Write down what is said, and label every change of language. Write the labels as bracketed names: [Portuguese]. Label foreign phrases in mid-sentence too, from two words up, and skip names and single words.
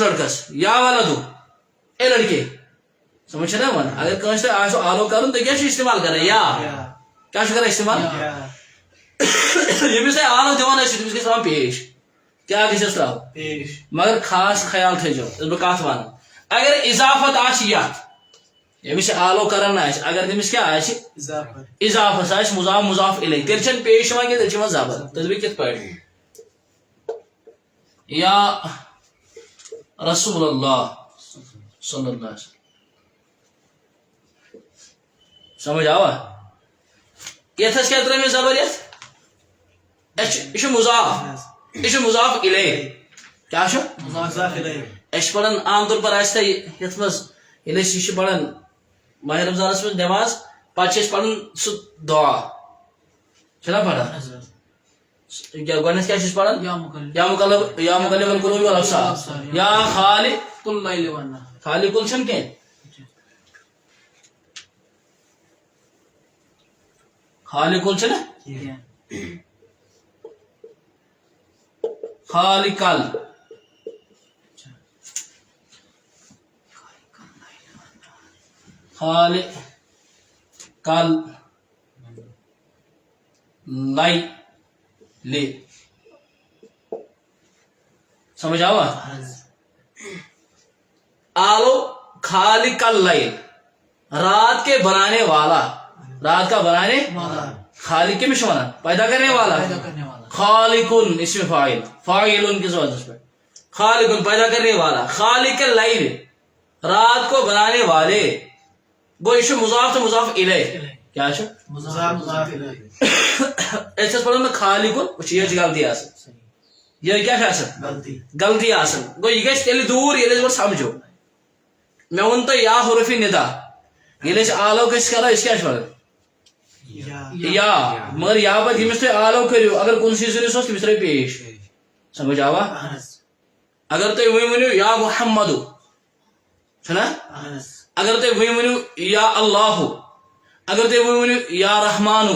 [Kashmiri] لڑکس یا ولدو [Urdu] اے لڑکے [Kashmiri] سمجھ چھا نا یِوان اگر کٲنٛسہِ تۄہہِ آسیو آلو کرُن تُہۍ کیٛاہ چھِو استعمال کران یا کیٛاہ چھُ کران استعمال ییٚمِس تۄہہِ آلو دِوان ٲسِو تٔمِس گژھِ تراوُن پیش کیٛاہ گژھٮ۪س تراوُن مگر خاص خیال تھٲیزیو ییٚلہِ بہٕ کتھ ونہٕ اگر اضافت آسہِ یتھ ییٚمِس یہِ آلو کران آسہِ اگر تٔمِس کیٛاہ آسہِ اضافت آسہِ مضاف مضاف الیہ تیٚلہِ چھنہٕ پیش یِوان کینٛہہ تیٚلہِ چھِ یِوان زبر تُہۍ دٔپِو کِتھ پٲٹھۍ [Arabic] یا رسول اللہ صلی اللہ علیہ وسلم [Kashmiri] سمجھ آوا یتھس کیٛاہ ترٲے مےٚ زبر یتھ یہِ چھُ مضاف الیہ کیٛاہ چھُ أسۍ چھِ پران عام طور پر آسہِ تۄہہِ یتھ منٛز ییٚلہِ أسۍ یہِ چھِ پران ماہِ رمضانس منٛز نٮ۪ماز پتہٕ چھِ أسۍ پران سُہ دعا چھِنہ پران گۄڈنٮ۪تھ کیٛاہ چھِ أسۍ پران [Arabic] یا مُقلِب القلوب والابصار یا خالق اللیل [Kashmiri] چھنہٕ کینٛہہ خالق چھنہ خالق لیل سمجھ آوا آلو خالق اللیل [Urdu] رات کے بنانے والا رات کا بنانے [Kashmiri] خالق کٔمِس چھِ وَنان [Urdu] پیدا کرنے والا خالقن اسم فاعل فاعل کس وجہ پہ خالقن پیدا کرنے والا خالق اللیل رات کو بنانے والے گو یہ مضاف تو مضاف الیہ کیا ایسے پڑھو نا [Kashmiri] خالقن یہ غلطی آسان یہ کیا غلطی آسان گو یہ گژھِ تیٚلہِ دوٗر ییٚلہِ أسۍ سمجھو مےٚ ووٚن تۄہہِ یا حروفِ ندا ییٚلہِ أسۍ آلو گژھِ کرو أسۍ کیٛاہ چھِ ونان یا مگر یا پتہٕ ییٚمِس تُہۍ آلو کٔرِو اگر کُنسٕے زٔنِس اوس تٔمِس ترٲیِو پیش سمجھ آوا اگر تُہۍ وۄنۍ ؤنِو یا محمدو چھُنہ اگر تُہۍ وۄنۍ ؤنِو یا اللہُ اگر تُہۍ وۄنۍ ؤنِو یا رحمانو